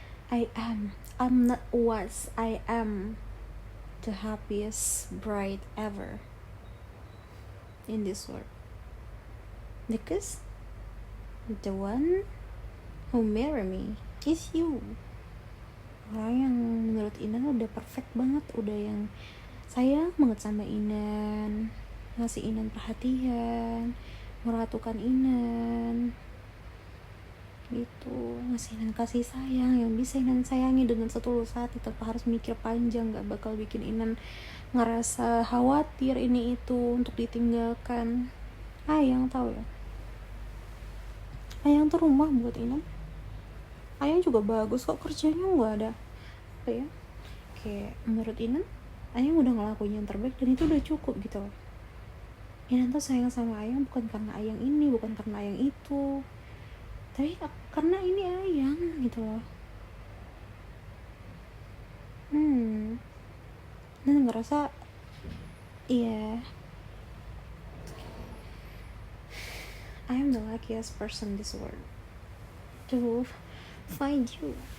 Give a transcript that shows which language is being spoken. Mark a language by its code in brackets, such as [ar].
[en] I'm not was, I am the happiest bride ever in this world, because the one who marry me is you. [id] Orang yang menurut Inan udah perfect banget, udah yang sayang banget sama Inan, ngasih Inan perhatian, meratukan Inan gitu, ngasih Inan kasih sayang yang bisa Inan sayangi dengan setulus hati tanpa harus mikir panjang, gak bakal bikin Inan ngerasa khawatir ini itu untuk ditinggalkan. Ayang tahu ya, Ayang tuh rumah buat Inan. Ayang juga bagus kok kerjanya, nggak ada kayak menurut Inan Ayang udah ngelakuin yang terbaik dan itu udah cukup gitu loh. Inan tuh sayang sama Ayang bukan karena Ayang ini, bukan karena Ayang itu, tapi karena ini Ayang gitu loh. Dan ngerasa [en] I am the luckiest person in this world to find you.